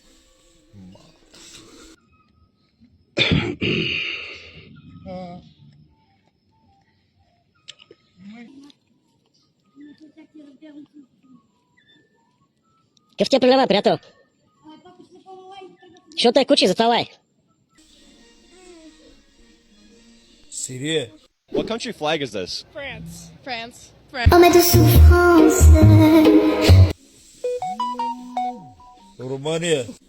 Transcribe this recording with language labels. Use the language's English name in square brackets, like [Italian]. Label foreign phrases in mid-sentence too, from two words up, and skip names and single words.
[Bulgarian] Какъв ти е проблема, приятел? Защото е куче, затова лай. Сирия. [English] What country flag is this? France. [Bulgarian] Румъния.